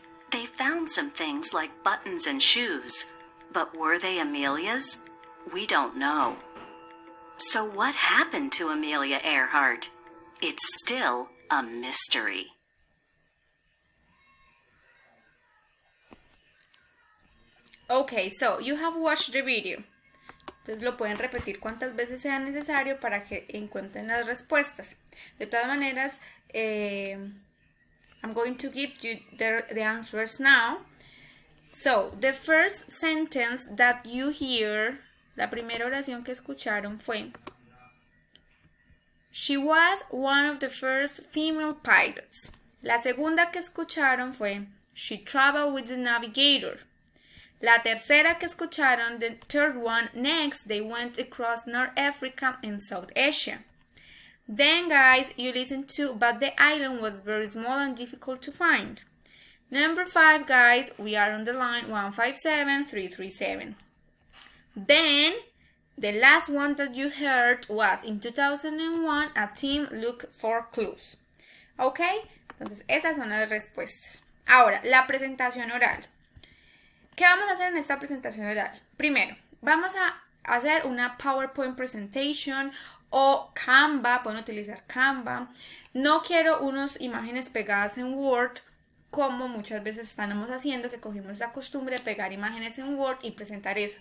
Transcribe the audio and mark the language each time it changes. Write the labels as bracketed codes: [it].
[en] They found some things like buttons and shoes, but were they Amelia's? We don't know. So what happened to Amelia Earhart? It's still a mystery. Ok, so you have watched the video. [es] Entonces lo pueden repetir cuantas veces sea necesario para que encuentren las respuestas. De todas maneras, [en] I'm going to give you the answers now. So, the first sentence that you hear, [es] la primera oración que escucharon fue [en] She was one of the first female pilots. [es] La segunda que escucharon fue [en] She traveled with the navigator. [es] La tercera que escucharon, [en] the third one, next they went across North Africa and South Asia. Then guys, you listen to, but the island was very small and difficult to find. Number 5, guys, we are on the line 157337. Then, the last one that you heard was in 2001, a team looked for clues. [es] ¿Ok? Entonces, esas son las respuestas. Ahora, la presentación oral. ¿Qué vamos a hacer en esta presentación oral? Primero, vamos a hacer una [en] PowerPoint presentation [es] o Canva, pueden utilizar Canva. No quiero unas imágenes pegadas en Word, como muchas veces estamos haciendo, que cogimos esa costumbre de pegar imágenes en Word y presentar eso.